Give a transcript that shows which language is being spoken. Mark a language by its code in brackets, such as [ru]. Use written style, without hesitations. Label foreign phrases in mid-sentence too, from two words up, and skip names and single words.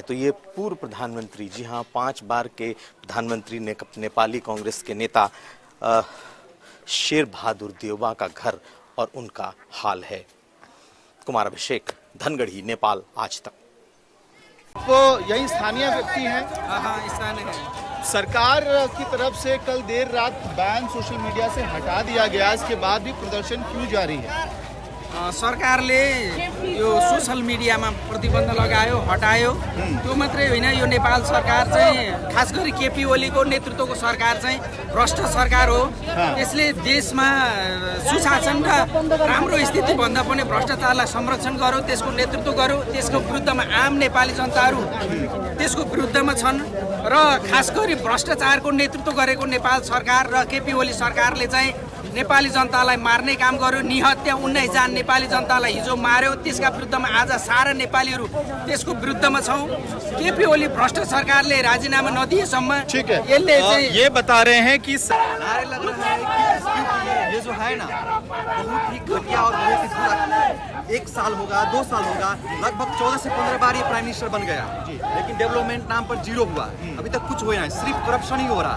[hi] तो ये पूर्व प्रधानमंत्री, जी हाँ 5 बार के प्रधानमंत्री नेपाली कांग्रेस के नेता शेर बहादुर देउबा का घर और उनका हाल है। कुमार अभिषेक, धनगढ़ी, नेपाल आज तक। तो यही स्थानीय व्यक्ति हैं। हाँ, स्थानीय है। सरकार की तरफ से कल देर रात बैन सोशल मीडिया से हटा दिया गया, इसके बाद भी प्रदर्शन क्यों जारी है? [ne] सरकारले यो सोशल मिडियामा प्रतिबन्ध लगायो, हटायो। त्यो मात्रै होइन, यो नेपाल सरकार चाहिँ खास गरी केपी ओलीको नेतृत्वको सरकार चाहिँ भ्रष्ट सरकार हो। त्यसले देशमा सुशासन र राम्रो स्थिति भन्दा पनि भ्रष्टाचारलाई संरक्षण गर्यो, त्यसको नेतृत्व गर्यो। त्यसको विरुद्धमा आम नेपाली जनताहरू त्यसको विरुद्धमा छन् र खास गरी भ्रष्टाचारको नेतृत्व गरेको नेपाल सरकार र केपी ओली सरकारले चाहिँ नेपाली जनतालाई मार्ने काम गर्यो। निहत्या 19 जना नेपाली जनतालाई हिजो मार्यो। त्यसका विरुद्धमा आज सारा नेपालीहरू त्यसको विरुद्धमा छौँ। केपी ओली भ्रष्ट सरकारले राजीनामा नदिएसम्म [hi] ठीक है, ये बता रहे हैं कि नारे लग रहा है कि ये जो है ना बहुत ही घटिया और बहुत ही बुरा। 1 साल होगा, 2 साल होगा, लगभग 14 से 15 बार ये [en] Prime Minister [hi] बन गया, लेकिन डेवलपमेंट नाम पर 0 हुआ। अभी तक कुछ हुआ नहीं, सिर्फ करप्शन ही हो रहा है।